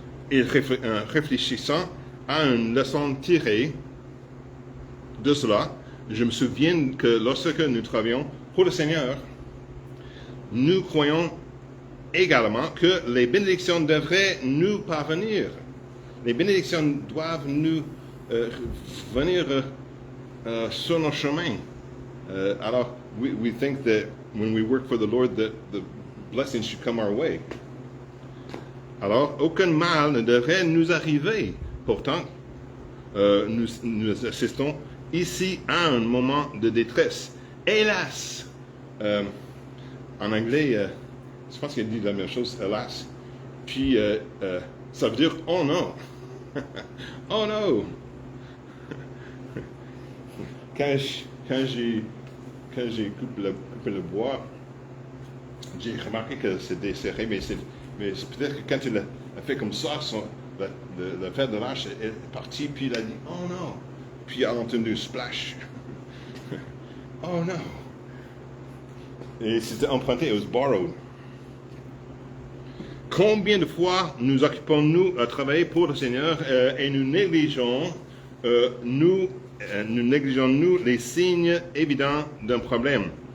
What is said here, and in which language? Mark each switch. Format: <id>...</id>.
<fr>Et réfléchissant à une leçon tirée de cela, je me souviens que lorsque nous travaillons pour le Seigneur, nous croyons également que les bénédictions devraient nous parvenir. Les bénédictions doivent nous venir sur nos chemins.</fr> <en>Alors, we think that when we work for the Lord, that the blessings should come our way.</en> <fr>Alors, aucun mal ne devrait nous arriver. Pourtant, nous assistons ici à un moment de détresse. Hélas! En anglais, je pense qu'il dit la même chose, hélas. Puis, ça veut dire, oh non! Oh non! Quand j'ai coupé le bois, j'ai remarqué que c'était serré, mais c'est peut-être que quand il a fait comme ça, le fer de l'âche est parti, puis il a dit, oh non! Puis il a entendu splash. Oh non! Et c'était emprunté,</fr> <en>it was borrowed.</en> <fr>Combien de fois nous occupons-nous à travailler pour le Seigneur et nous négligeons les signes évidents d'un problème.</fr>